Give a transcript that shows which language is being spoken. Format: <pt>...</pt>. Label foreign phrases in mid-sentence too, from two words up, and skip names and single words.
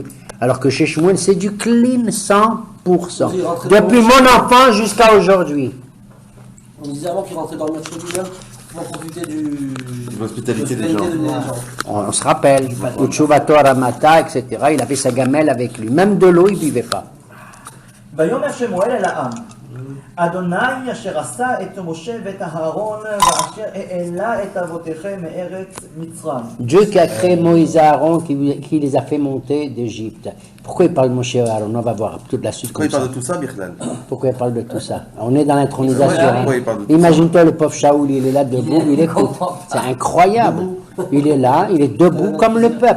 <fr>Alors que chez Shmuel, c'est du clean 100%. Depuis mon enfant jusqu'à aujourd'hui. On disait avant qu'il rentrait dans le match quotidien pour profiter De l'hospitalité des gens. On se rappelle,</fr> <he>ותשובתו הרמתה,</he> <fr>etc. Il avait sa gamelle avec lui. Même de l'eau, il ne buvait pas.</fr> <he>ויאמר שמואל אל העם, אדוני אשר עשה את משה ואת אהרון ואשר העלה את אבותיכם מארץ מצרים.</he> <fr>Dieu qui a créé Moïse et Aaron, qui les a fait monter d'Égypte. Pourquoi il parle de Moshe et Aaron? On va voir toute la suite Quand il comme ça. parle de tout ça, Bichlal. Pourquoi il parle de tout ça? On est dans l'intronisation. Ouais, hein. pourquoi il parle de tout Imagine-toi le pauvre Shaoul, il est là debout, il écoute. C'est incroyable. Il est là, il est debout comme le peuple.</fr>